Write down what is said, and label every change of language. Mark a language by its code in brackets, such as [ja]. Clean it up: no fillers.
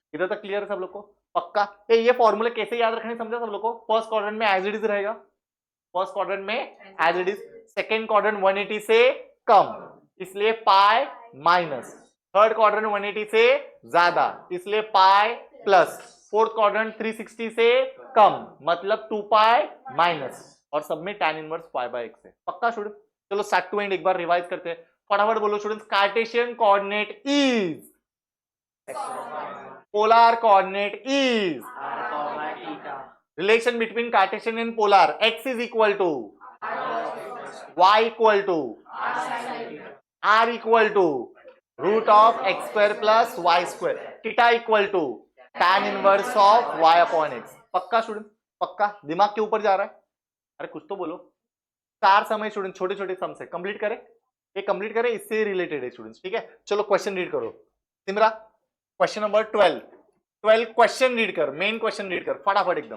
[hi] इधर तक क्लियर है सब लोग को, पक्का। ये फॉर्मूले कैसे याद रखने समझा सब लोग को, फर्स्ट क्वाड्रेंट में एज इट इज रहेगा, फर्स्ट क्वाड्रेंट में as it is, second quadrant 180 से कम इसलिए पाई माइनस, थर्ड क्वाड्रेंट 180 से ज्यादा इसलिए पाई प्लस, फोर्थ क्वाड्रेंट 360 से कम मतलब 2 पाई माइनस, और सब में tan inverse y bye x है, पक्का स्टूडेंट। चलो स्टार्ट टू एंड एक बार रिवाइज करते हैं, फटाफट बोलो students. [en] Cartesian coordinate is, polar coordinate is, relation between Cartesian and polar, x is equal to y equal to r equal to root of x square plus y square, theta equal to tan inverse of y upon x। [hi] पक्का student, पक्का, दिमाग के ऊपर जा रहा है, अरे कुछ तो बोलो। 4 समय स्टूडेंट, छोटे छोटे सम से कंप्लीट करें, ये कंप्लीट करें, इससे रिलेटेड है स्टूडेंट्स, ठीक है। चलो क्वेश्चन रीड करो Simra, question number 12 question read कर, मेन क्वेश्चन रीड कर फटाफट एकदम।